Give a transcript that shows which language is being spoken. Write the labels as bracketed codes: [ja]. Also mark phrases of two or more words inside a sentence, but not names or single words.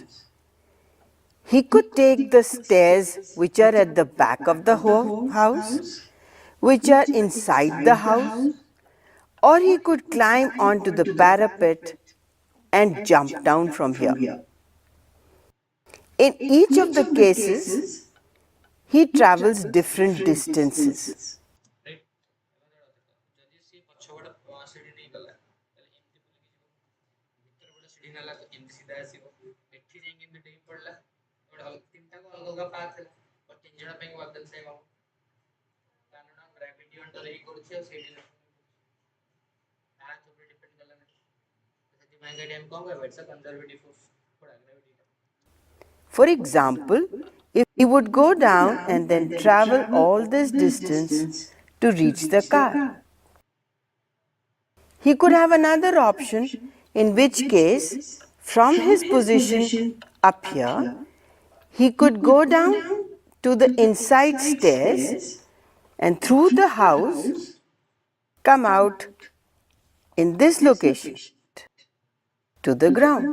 [en] He could take the stairs which are at the back of the house, which are inside the house, or he could climb onto the parapet and jump down from here. In each of the cases, he travels different distances. Right? [or] ଯଦି ସେ ପଛପଟ ସିଡ଼ି ନେଇ ଗଲା ତାହେଲେ ଏମିତି ବୁଲିକି ଯିବ ଭିତର ପଟ ସିଡ଼ି ନେଲା ତ ଏମିତି ସିଧା ଆସିବ ଏଠି ଯାଇକି ଏମିତି ଡେଇଁ ପଡ଼ିଲା ଗୋଟେ ତିନିଟାକୁ ଅଲଗା ଅଲଗା ପାଥ୍ ହେଲା ବଟ୍ ତିନି ଜଣ ପାଇଁ [en] work done same [or] ହେବ କାରଣ ଗ୍ରାଭିଟି ଅଣ୍ଡର ହେଇ କରୁଛି ଆଉ ସେଇଠି ପାଥ୍ ଉପରେ ଡିପେଣ୍ଡ କଲା ନାହିଁ ସେଥିପାଇଁ ଏଠି ଆମେ କ'ଣ କହିବା [en] it's a conservative force [or] କୋଡ଼ା ଗ୍ରାଭିଟି. [en] For example, if he would go down and then travel all this distance to reach the car. He could have another option, in which case, from his position up here, he could go down to the inside stairs and through the house come out in this location to the ground.